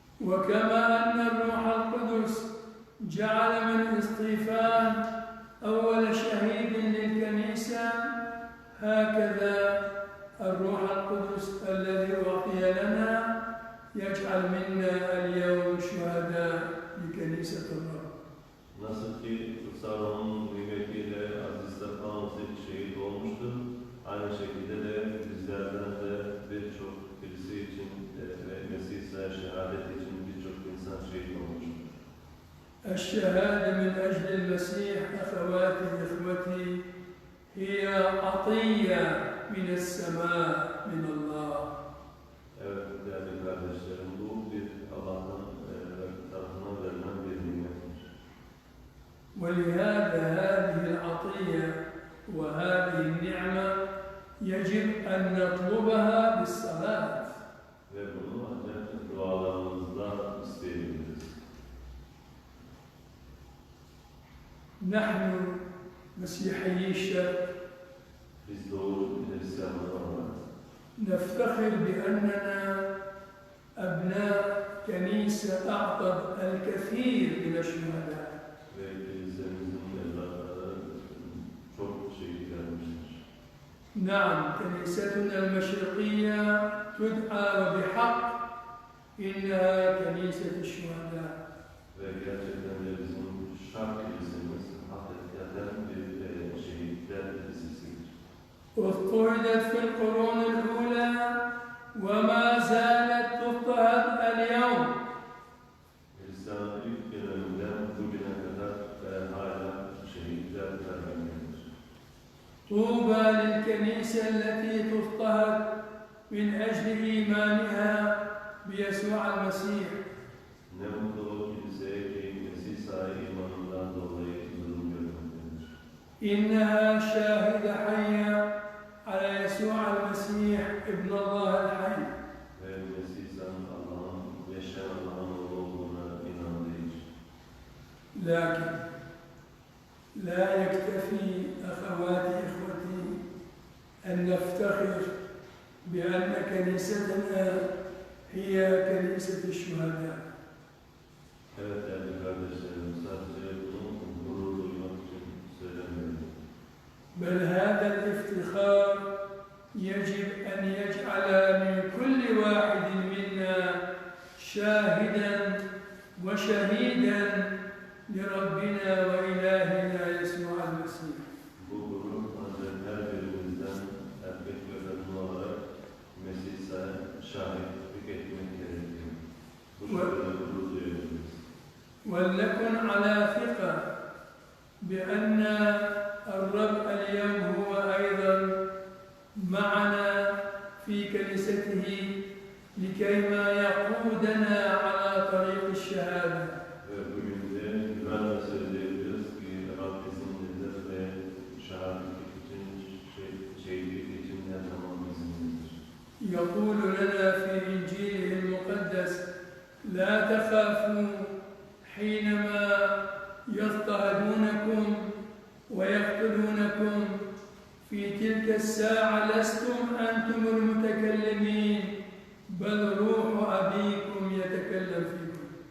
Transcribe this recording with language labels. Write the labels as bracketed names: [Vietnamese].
[Arabic] وكما أن الروح القدس جعل من اسطيفان أول شهيد للكنيسة، هكذا الروح القدس الذي أعطي لنا يجعل منا اليوم شهداء لكنيسة الرب. [Turkish] Nasıl ki kutsal ruhun nimetiyle Aziz Stefanos şehit olmuştur, aynı şekilde de bizlerden de birçok kilise için ve Mesih'e şehadet için birçok insan şehit olmuştur. [Arabic] الشهادة من أجل المسيح أخواتي إخوتي هي عطية من السماء من الله. [Turkish] Evet değerli kardeşlerim, bu bir Allah'tan tarafından verilen bir nimettir. [Arabic] ولهذا هذه العطية وهذه النعمة يجب أن نطلبها بالصلاة. [Turkish] Ve bunu ancak dualarımızda isteyebiliriz. [Arabic] نحن مسيحيي الشرق [Turkish] Biz Doğu Hristiyanlar olarak [Arabic] نفتخر بأننا أبناء كنيسة أعطت الكثير من الشهداء. [Turkish] ve kilisemizin evlatları çok şehit vermiştir. [Arabic] نعم، كنيستنا المشرقية تدعى وبحق إنها كنيسة الشهداء. [Turkish] Ve gerçekten de bizim Şark Kilisemiz hakikaten bir şehitler kilisesidir. [Arabic] اضطهدت في القرون الأولى وما زالت تضطهد اليوم. [Turkish] Hristiyan ilk döneminden bugüne kadar hala şehitler vermektedir. [Arabic] طوبى للكنيسة التي تضطهد من أجل إيمانها بيسوع المسيح. [Turkish] Ne mutlu o kiliseye ki Mesih sahibi imanından dolayı zulüm görmektedir. [Arabic] إنها شاهدة حية على يسوع المسيح ابن الله الحي. [Turkish] Ve Mesih sen Allah'ın, yaşayan Allah'ın oğlu olduğuna inandığı için. [Arabic] لكن لا يكتفي أخواتي إخوتي أن نفتخر بأن كنيستنا هي كنيسة الشهداء. [Turkish] Evet değerli kardeşlerim, sadece bunu gurur duymak için söylemiyorum. [Arabic] بل هذا الافتخار يجب أن يجعل من كل واحد منا شاهدا وشهيدا لربنا وإلهنا يسوع المسيح. [Turkish] Bu gurur ancak her birimizden erkek ve kadın olarak Mesih'e şahitlik etmek gerekiyor. Bu şekilde gurur duyabiliriz. [Arabic] ولنكن على ثقة بأن الرب اليوم هو أيضا معنا في كنيسته لكيما يقودنا على طريق الشهادة. [Turkish] Ve bugün de güvenle söyleyebiliriz ki Rab bizimledir ve şahitlik için, şehitlik için her zaman bizimledir. [Arabic] يقول لنا في إنجيله المقدس: لا تخافوا حينما يضطهدونكم ويقتلونكم، في تلك الساعة لستم أنتم المتكلمين بل روح أبيكم يتكلم فيكم.